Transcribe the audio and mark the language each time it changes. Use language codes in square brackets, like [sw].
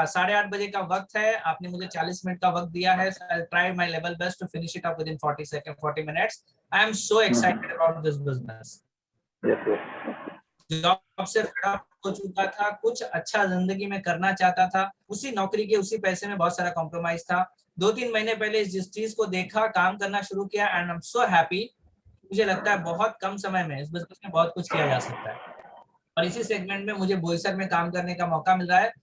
[hi] 8:30 बजे का वक्त है, आपने मुझे 40 मिनट का वक्त दिया है। [en] I'll try my level best to finish it up within 40 minutes. I am so excited about this business. [hi] Job से फेड अप हो चुका था, कुछ अच्छा जिंदगी में करना चाहता था, उसी नौकरी के उसी पैसे में बहुत सारा कॉम्प्रोमाइज था। 2-3 महीने पहले जिस चीज को देखा, काम करना शुरू किया, [en] And I am so happy. [hi] मुझे लगता है बहुत कम समय में इस बिजनेस में बहुत कुछ किया जा सकता है, और इसी सेगमेंट में मुझे बोईसर में काम करने का मौका मिल रहा है।